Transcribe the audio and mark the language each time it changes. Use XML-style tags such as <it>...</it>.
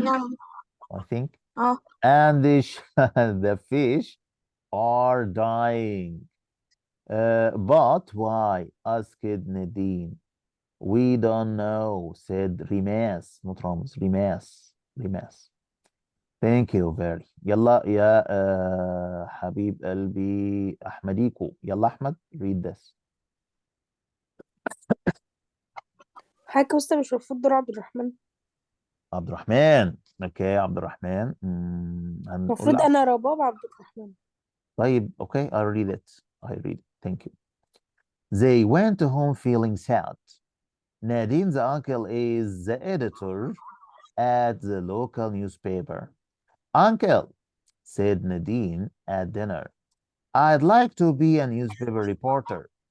<en>No. I think. Oh. And the fish are dying. But why? asked Nadine. We don't know, said Rimas. not Ramez. Rimas. Thank you very.</en> <ar>يلا يا حبيب قلبي أحمديكو. يلا أحمد</ar> <en>read this.</en> <ar>حضرتك مستر مش المفروض دور عبد الرحمن؟ عبد الرحمن. اوكي عبد الرحمن. هنقول المفروض أنا رباب عبد الرحمن. طيب اوكي</ar> <en>I'll read it. Thank you. They went home feeling sad. Nadine's uncle is the editor at the local newspaper. Uncle, said Nadine at dinner, I'd like to be a newspaper reporter.</en>